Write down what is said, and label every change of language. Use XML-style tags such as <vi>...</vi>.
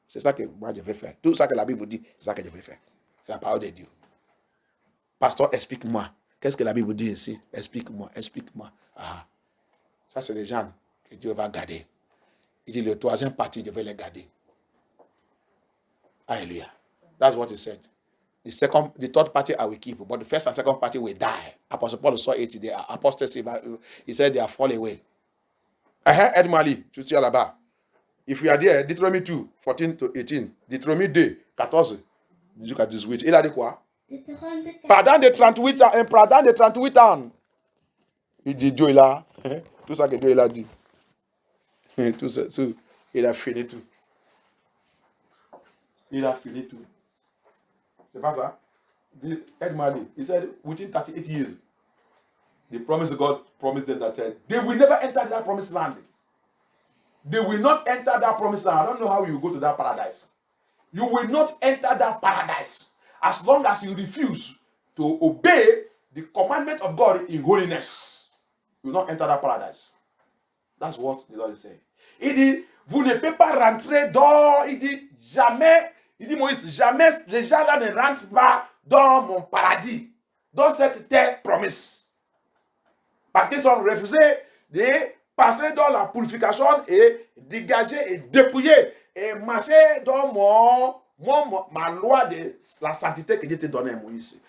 <fr>C'est ça que moi je vais faire. Tout ça que la Bible dit, c'est ça que je vais faire. C'est la parole de Dieu. Pasteur, explique-moi. Qu'est-ce que la Bible dit ici? Explique-moi, explique-moi. Ah, ça c'est les gens que Dieu va garder. Il dit le troisième partie, je vais les garder.</fr> <en>Hallelujah. That's what he said. The third party I will keep, but the first and second party will die. Apostle Paul saw it. The apostasy, he said they are fall away. Ed Mali,</en> <fr>tu suis là-bas.</fr> <en>If you are there, Deutéronomie 2, 14 to 18.</en> <fr>Deutéronomie 2, 14 jusqu'à 18. Il a dit quoi? Pendant de 38 ans. Il dit Dieu, il a tout ça que Dieu il a dit. Tout ça, il a fini tout. Il a fini tout. C'est pas ça?</fr> <en>Ed Mali, he said within 38 years, the promise God promised them that they will never enter that promised land. They will not enter that promised land. I don't know how you go to that paradise. You will not enter that paradise as long as you refuse to obey the commandment of God in holiness. You will not enter that paradise. That's what the Lord is saying.</en> <fr>Il dit, vous ne pouvez pas rentrer dans, il dit, jamais, il dit Moïse, jamais les gens là ne rentrent pas dans mon paradis, dans cette terre promise. Parce qu'ils ont refusé de passer dans la purification et dégager et dépouiller et marcher dans ma loi de la sainteté que Dieu t'a donnée à Moïse.</fr>